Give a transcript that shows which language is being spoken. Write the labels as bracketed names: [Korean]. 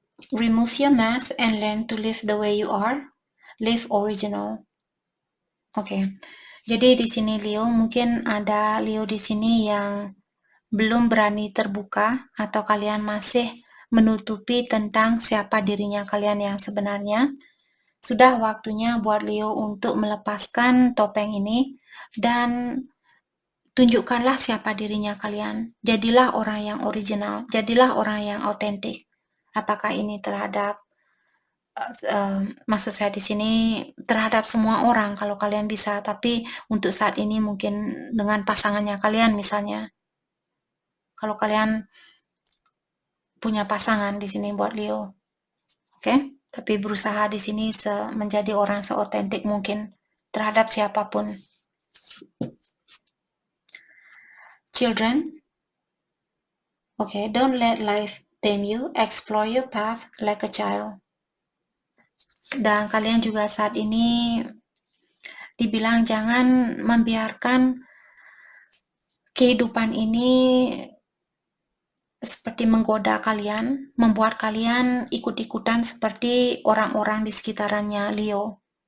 [English] Remove your mask and learn to live the way you are. Live original. [Indonesian] Oke. Jadi di sini Leo, mungkin ada Leo di sini yang belum berani terbuka atau kalian masih menutupi tentang siapa dirinya kalian yang sebenarnya. Sudah waktunya buat Leo untuk melepaskan topeng ini dan tunjukkanlah siapa dirinya kalian. Jadilah orang yang original, jadilah orang yang autentik. Apakah ini terhadap maksud saya di sini terhadap semua orang kalau kalian bisa, tapi untuk saat ini mungkin dengan pasangannya kalian misalnya. Kalau kalian punya pasangan di sini buat Leo. Oke? Tapi berusaha di sini menjadi orang seotentik mungkin terhadap siapapun. [English] Children, okay, don't let life tame you. Explore your path like a child. [Indonesian] Dan kalian juga saat ini dibilang jangan membiarkan kehidupan ini seperti menggoda kalian, membuat kalian ikut-ikutan seperti orang-orang di sekitarannya Leo.